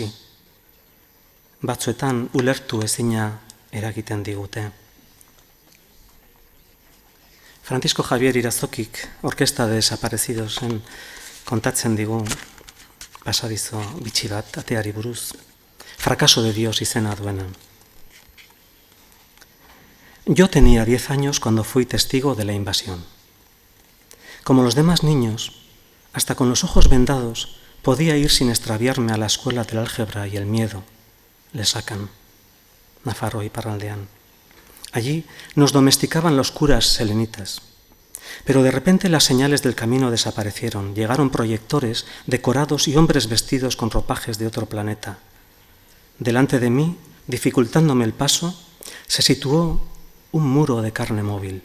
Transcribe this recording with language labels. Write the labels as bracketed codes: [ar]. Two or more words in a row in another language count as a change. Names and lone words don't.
[eu] Batzuetan ulertu ezina eragiten digute. Francisco Javier Irazokik, Orkesta de Desaparecidosen kontatzen digu pasadizo bitxi bat ateari buruz, Fracaso de Dios izena duena. [es] Yo tenía 10 años cuando fui testigo de la invasión. Como los demás niños, hasta con los ojos vendados, podía ir sin extraviarme a la escuela del álgebra y el miedo. Le sacan. [eu] Nafarroa iparraldean. [es] Allí nos domesticaban los curas selenitas. Pero de repente las señales del camino desaparecieron. Llegaron proyectores decorados y hombres vestidos con ropajes de otro planeta. Delante de mí, dificultándome el paso, se situó un muro de carne móvil.